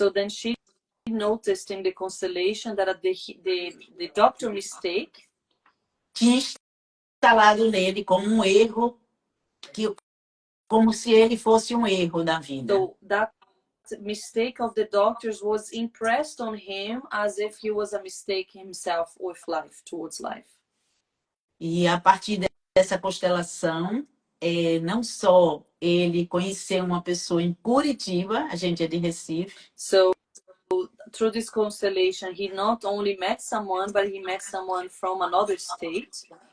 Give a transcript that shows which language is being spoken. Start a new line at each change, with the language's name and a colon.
English: So then she noticed in the constellation that the doctor mistake
Portuguese: tinha instalado nele como um erro, como se ele fosse um erro da vida.
English: So that mistake of the doctors was impressed on him as if he was a mistake himself with life, towards life.
Portuguese: E a partir dessa constelação, não só ele conheceu uma pessoa em Curitiba, a gente é de Recife.
English: So through this constellation, he not only met someone, but he met someone from another state.